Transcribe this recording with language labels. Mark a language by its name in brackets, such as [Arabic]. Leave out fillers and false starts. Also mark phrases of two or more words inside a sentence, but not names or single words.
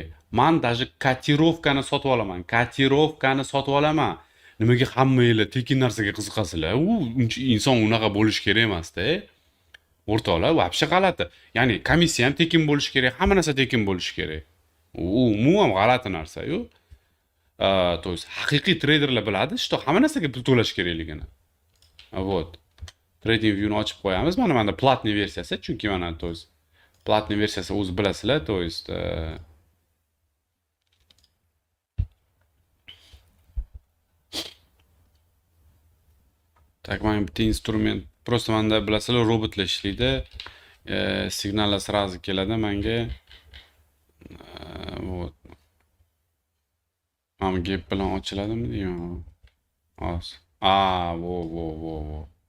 [Uzbek] Men даже kotirovkani sotib olaman. Kotirovkani sotib olaman. Nimaga hammanglar tekin narsaga qiziqasizlar? Uncha inson unaqa bo'lish kerak emas-da. O'rtoqlar, вообще g'alati. Ya'ni komissiya ham tekin bo'lishi kerak, hamma narsa tekin bo'lishi kerak. Umuman g'alati narsa-yu. [Russian] То есть [Uzbek] haqiqiy traderlar biladi, что hamma narsaga pul to'lash kerakligini. Вот. TradingView'ni ochib qo'yamiz. Mana platniy versiyasi, chunki mana [Russian] то есть [Uzbek] platniy versiyasi o'zi bilasizlar, [Russian] то есть так, [Uzbek] mana bitta instrument, просто menda bilasizlar robotlar ishlaydi. Signallar сразу keladi menga. Вот. Mana gap bilan ochiladimi deyman. Hozir. Vo.